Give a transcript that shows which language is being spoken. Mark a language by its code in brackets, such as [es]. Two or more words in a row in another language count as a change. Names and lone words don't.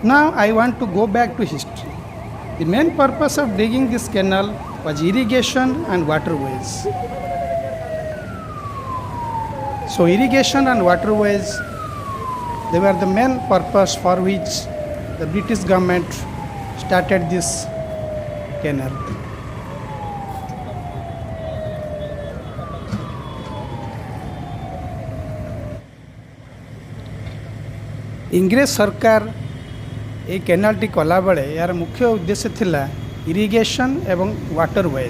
[en] Now I want to go back to history. The main purpose of digging this canal was irrigation and waterways. So irrigation and waterways, they were the main purpose for which the British government started this canal. [or] ଇଂରେଜ ସରକାର ଏ କେନାଲଟି କଲା ବେଳେ ଯାର ମୁଖ୍ୟ ଉଦ୍ଦେଶ୍ୟ ଥିଲା ଇରିଗେସନ ଏବଂ ୱାଟରୱେଜ।